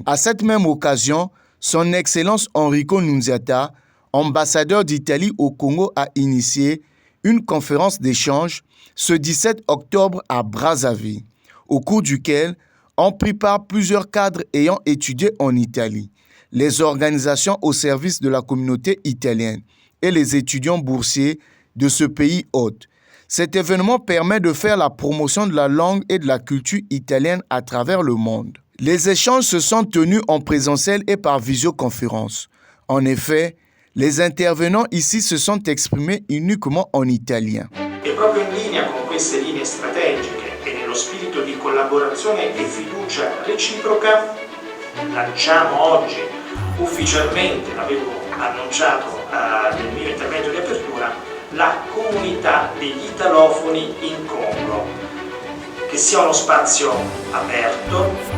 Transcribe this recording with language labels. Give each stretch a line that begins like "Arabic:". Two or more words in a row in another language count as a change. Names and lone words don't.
French: À cette même occasion, Son Excellence Enrico Nunziata, ambassadeur d'Italie au Congo, a initié une conférence d'échange ce 17 octobre à Brazzaville, au cours duquel ont pris part plusieurs cadres ayant étudié en Italie, les organisations au service de la communauté italienne et les étudiants boursiers de ce pays hôte. Cet événement permet de faire la promotion de la langue et de la culture italienne à travers le monde. Les échanges se sont tenus en présentiel et par visioconférence. En effet, les intervenants ici se sont exprimés uniquement en italien.
Italian: E proprio in linea con queste linee strategiche e nello spirito di collaborazione e fiducia reciproca, lanciamo oggi ufficialmente, l'avevo annunciato nel mio intervento di apertura, la comunità degli italofoni in Congo, che sia uno spazio aperto,